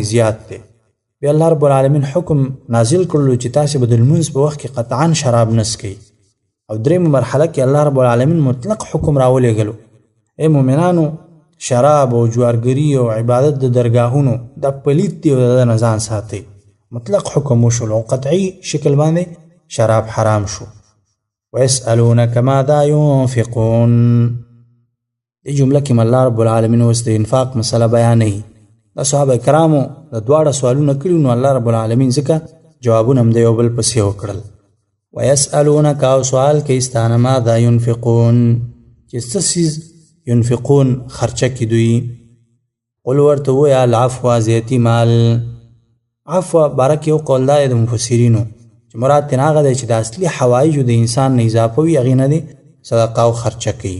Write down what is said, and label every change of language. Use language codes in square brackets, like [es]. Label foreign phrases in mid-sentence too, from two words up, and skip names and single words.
[ps] زیات دی بیا الله رب العالمین حکم نازل کړلو چې تاسې به د لمونځ په وخت کې قطعا شراب نه څښئ او درېیمه مرحله کې الله رب العالمین مطلق حکم راولېږلو ای مؤمنانو شراب او جوارګري او عبادت د درګاهونو دا پلید دی او د نه ځان ساتئ مطلق حکم وشول او قطعي شکل باندې شراب حرام شو [ar] ويسألونك ماذا ينفقون. [ps] دې جمله کې الله رب العالمین اوس د انفاق مسله بیانوي. د صحابه کرامو د دواړه سوالونه کړي، نو الله رب العالمین ځکه جوابونه هم د یو بل پسې وکړل. ويسألونك، او سوال کوي ستانه [ar] ماذا ينفقون، [ps] چې څه څیز ينفقون خرچه کې دوی. قل ورته ووایه العفو، زیاتی مال. عفو باره کې یو قول دا د مفسرینو چې مراد ترې هغه دی چې د اصلي حوایجو د انسان نه اضافه وي، هغې نه دی صدقه او خرچه کوي.